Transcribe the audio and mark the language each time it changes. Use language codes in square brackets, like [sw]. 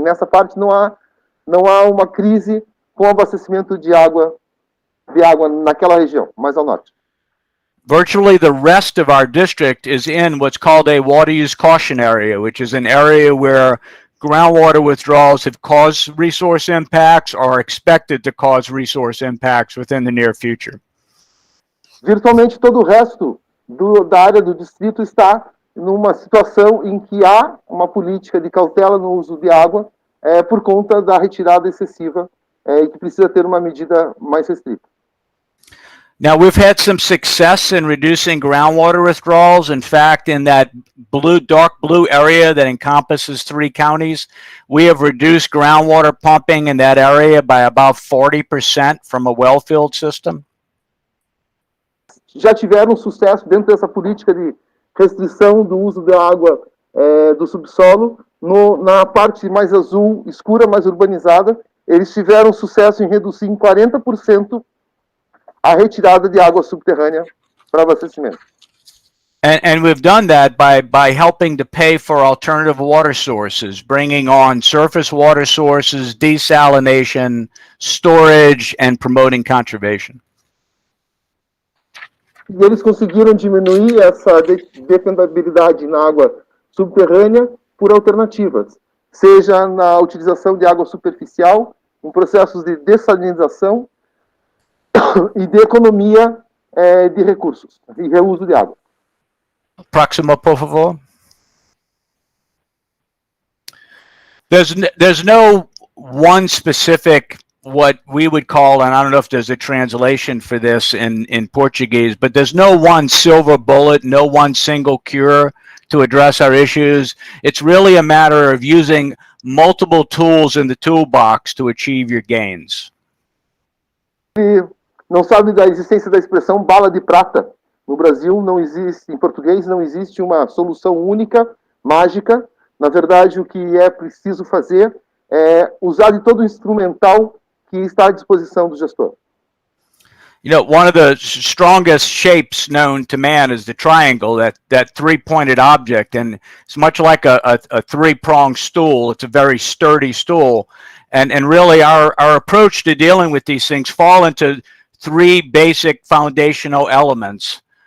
[pt] Nessa parte não há uma crise com abastecimento de água naquela região, mais ao norte. [en] Virtually the rest of our district is in what's called a water use caution area, which is an area where groundwater withdrawals have caused resource impacts or are expected to cause resource impacts within the near future. [pt] Virtualmente todo o resto da área do distrito está numa situação em que há uma política de cautela no uso de água por conta da retirada excessiva e que precisa ter uma medida mais restrita. [en] Now, we've had some success in reducing groundwater withdrawals. In fact, in that dark blue area that encompasses 3 counties, we have reduced groundwater pumping in that area by about 40% from a well-filled system. [pt] Já tiveram sucesso dentro dessa política de restrição do uso da água do subsolo, na parte mais azul, escura, mais urbanizada, eles tiveram sucesso em reduzir em 40% a retirada de água subterrânea para abastecimento. [en] And we've done that by helping to pay for alternative water sources, bringing on surface water sources, desalination, storage, and promoting conservation. [pt] E eles conseguiram diminuir essa dependabilidade na água subterrânea por alternativas, seja na utilização de água superficial, em processos de dessalinização e de economia de recursos e reuso de água. Próximo, por favor. [en] There's no one specific, what we would call, and I don't know if there's a translation for this in Portuguese, but there's no one silver bullet, no one single cure to address our issues. It's really a matter of using multiple tools in the toolbox to achieve your gains. [pt] Não sabe da existência da expressão bala de prata. No Brasil não existe, em português não existe uma solução única, mágica. Na verdade, o que é preciso fazer é usar de todo o instrumental que está à disposição do gestor. [en] You know, one of the strongest shapes known to man is the triangle, that three-pointed object, and it's much like a three-pronged stool. It's a very sturdy stool, and really our approach to dealing with these things fall into three basic foundational elements.